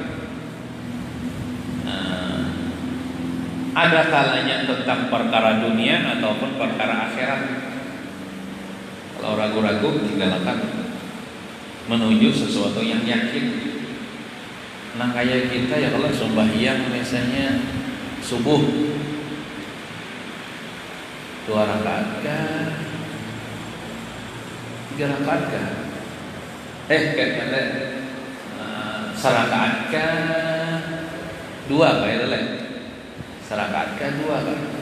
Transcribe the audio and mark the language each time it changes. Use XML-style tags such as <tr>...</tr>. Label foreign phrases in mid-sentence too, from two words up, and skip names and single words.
<id>Ada kalanya tentang perkara dunia ataupun perkara akhirat. Kalau ragu-ragu tinggalkan menuju sesuatu yang yakin. Nah kayak kita ya kalau sembahyang misalnya subuh 2 rakaat kah? 3 rakaat kah? Serakaat kah? 2 kayak lele. Serakaat kah 2 kan?</id>